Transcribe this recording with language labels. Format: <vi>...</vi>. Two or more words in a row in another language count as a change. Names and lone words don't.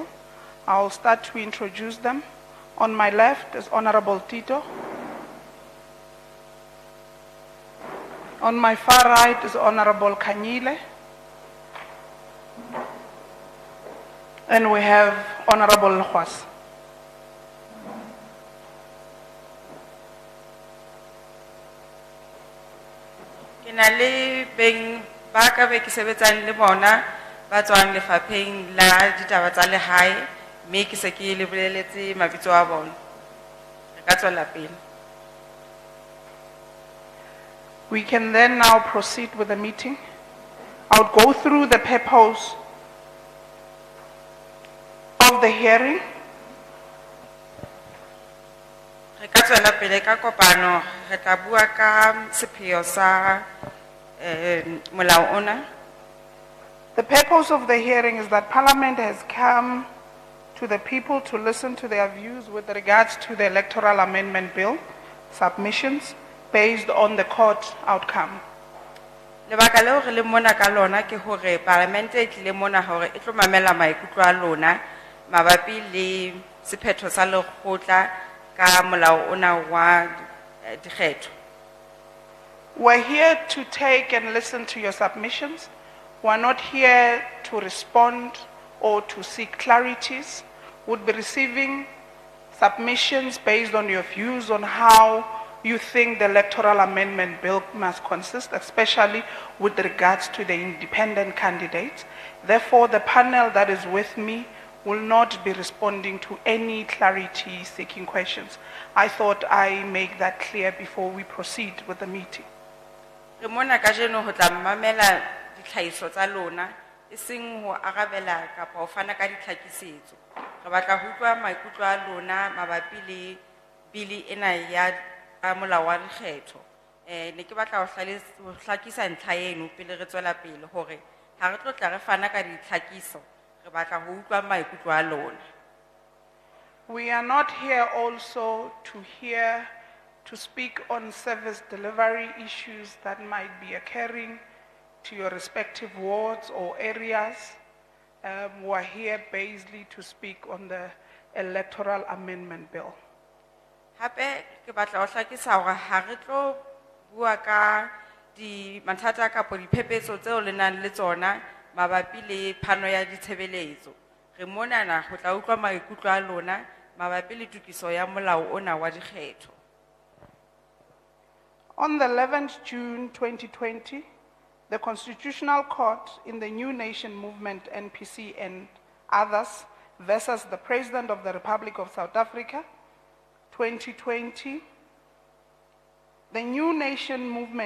<en>I'll start to introduce them. On my left is Honorable Tito. On my far right is Honorable Kanyile. And we have Honorable Nhwas.</en> <st>Ke na le beng ba ka be ke sebetsang le bona ba tswang lefapheng la ditaba tsa lehae mme ke se ke le boleletse mabitso a bona. Re ka tswela pele.</st> <en>We can then now proceed with the meeting. I would go through the purpose of the hearing.</en> <st>Re ka tswela pele ka kopano re tla bua ka sepheo sa molao ona.</st> <en>The purpose of the hearing is that Parliament has come to the people to listen to their views with regards to the Electoral Amendment Bill submissions based on the court outcome.</en> <st>Lebaka leo re le mona ka lona ke hore Parliament e tlile mona hore e tlo mamela maikutlo a lona mabapi le sephetho sa lekgotla ka molao ona wa dikgetho.</st> <en>We're here to take and listen to your submissions. We're not here to respond or to seek clarities. Would be receiving submissions based on your views on how you think the Electoral Amendment Bill must consist, especially with regards to the independent candidates. Therefore, the panel that is with me will not be responding to any clarity-seeking questions. I thought I make that clear before we proceed with the meeting.</en> <st>Re mona kajeno ho tla mamela ditlhahiso tsa lona eseng ho arabela kapa ho fana ka ditlhakisetso. Re batla ho utlwa maikutlo a lona mabapi le bili ena ya molao wa dikgetho. Ne ke batla ho hlakisa ntlha eno pele re tswela pele hore ha re tlo tla re fana ka ditlhakiso re batla ho utlwa maikutlo a lona.</st> <en>We are not here also to speak on service delivery issues that might be occurring to your respective wards or areas. We are here basically to speak on the Electoral Amendment Bill.</en> <st>Hape ke batla ho hlakisa hore ha re tlo bua ka di mathata kapo diphephetso tseo le nang le tsona mabapi le phano ya ditshebeletso. Re monana ho tla utlwa maikutlo a lona mabapi le tokiso ya molao ona wa dikgetho.</st> <en>On the 11th June 2020, the Constitutional Court in the New Nation Movement, NPC, and others versus the President of the Republic of South Africa, 2020, the New Nation Movement</en>